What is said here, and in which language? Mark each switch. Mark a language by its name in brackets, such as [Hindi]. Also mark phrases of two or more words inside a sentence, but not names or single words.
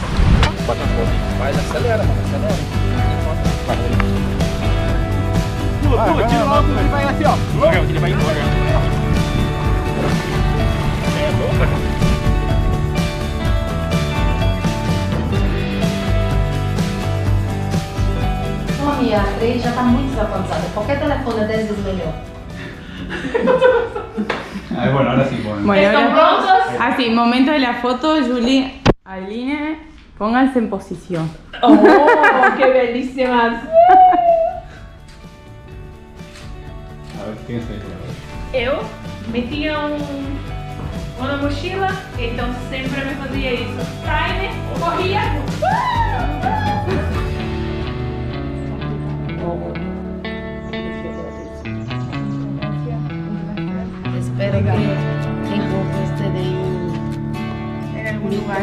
[Portuguese] Mas acelera, mano, acelera. Tira o óculos e vai assim, ó. Ele vai embora. Minha Frei já está muito desavançada. Qualquer telefone 10 vezes melhor. [Spanish] Bueno, ahora sí podemos. Bueno, ahora, así, momento de la foto, Julie, Aline, pónganse en posición. ¡Oh, qué bellísimas! A ver, ¿quién se dice? [Portuguese] Eu metia uma mochila, então sempre me fazia isso. Timer, corria. Espero que encontre este de [Spanish] En algún lugar.